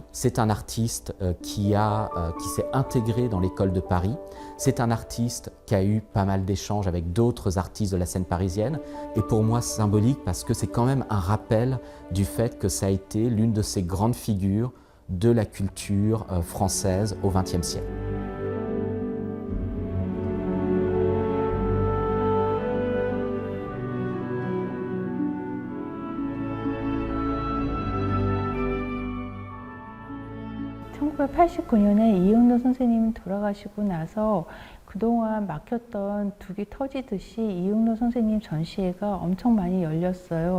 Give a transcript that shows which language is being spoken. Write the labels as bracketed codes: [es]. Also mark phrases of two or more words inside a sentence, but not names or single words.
[fr] C'est un artiste qui s'est intégré dans l'école de Paris. C'est un artiste qui a eu pas mal d'échanges avec d'autres artistes de la scène parisienne. Et pour moi, c'est symbolique parce que c'est quand même un rappel du fait que ça a été l'une de ces grandes figures de la culture française au XXe siècle. [ko] (1989년에) 이응노 선생님이 돌아가시고 나서 그동안 막혔던 둑이 터지듯이 이응노 선생님 전시회가 엄청 많이 열렸어요.